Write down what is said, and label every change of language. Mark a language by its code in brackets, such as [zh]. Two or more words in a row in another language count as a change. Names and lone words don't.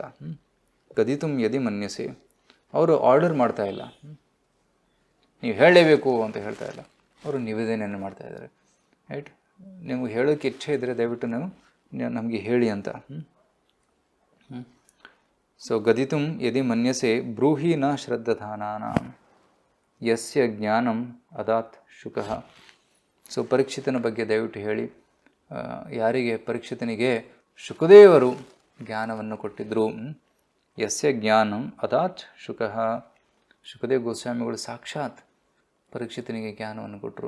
[sa] ಗದಿತುಂ ಯದಿ ಮನ್ಯಸೆ, [kn] ಅವರು ಆರ್ಡರ್ ಮಾಡ್ತಾ ಇಲ್ಲ, ನೀವು ಹೇಳಲೇಬೇಕು ಅಂತ ಹೇಳ್ತಾ ಇಲ್ಲ, ಅವರು ನಿವೇದನೆಯನ್ನು ಮಾಡ್ತಾ ಇದ್ದಾರೆ. ರೈಟ್. ನಿಮಗೆ ಹೇಳೋಕ್ಕೆ ಇಚ್ಛೆ ಇದ್ದರೆ ದಯವಿಟ್ಟು ನಮಗೆ ಹೇಳಿ ಅಂತ. [sa] ಸೊ ಗದಿತುಂ ಯದಿ ಮನ್ಯಸೆ ಬ್ರೂಹಿ ನ ಶ್ರದ್ಧಾನಾನಾಂ ಯಸ್ಯ ಜ್ಞಾನಂ ಅದಾತ್ ಶುಕಃ. [kn] ಸೊ ಪರೀಕ್ಷಿತನ ಬಗ್ಗೆ ದಯವಿಟ್ಟು ಹೇಳಿ. ಯಾರಿಗೆ? ಪರೀಕ್ಷಿತನಿಗೆ ಶುಕದೇವರು ಜ್ಞಾನವನ್ನು ಕೊಟ್ಟಿದ್ದರು. [sa] ಯಸ್ಯ ಜ್ಞಾನಂ ಅದಾತ್ ಶುಕಃ. [kn] ಶುಕದೇವ್ ಗೋಸ್ವಾಮಿಗಳು ಸಾಕ್ಷಾತ್ ಪರೀಕ್ಷಿತನಿಗೆ ಜ್ಞಾನವನ್ನು ಕೊಟ್ಟರು.